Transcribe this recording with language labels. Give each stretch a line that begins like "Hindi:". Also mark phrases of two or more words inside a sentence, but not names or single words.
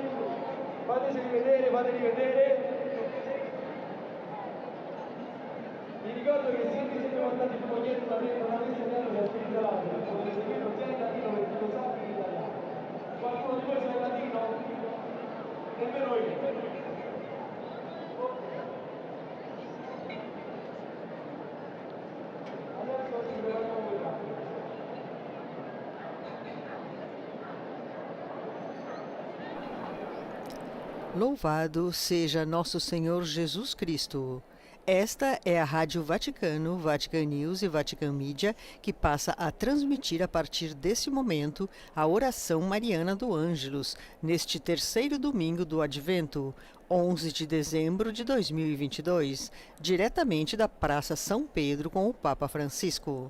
Italian: Fateceli vedere, fateli vedere. Vi ricordo che se vi siete mandati il foglietto non avete segnato che è scritto latino, potete seguirlo sia in latino che lo sa che in italiano. Qualcuno di voi sa il latino? Nemmeno io. Adesso ci prepariamo per l'altro.
Portuguese: Louvado seja nosso Senhor Jesus Cristo. Esta é a Rádio Vaticano, Vatican News e Vatican Media, que passa a transmitir a partir desse momento a oração mariana do Ângelus, neste terceiro domingo do Advento, 11 de dezembro de 2022, diretamente da Praça São Pedro com o Papa Francisco.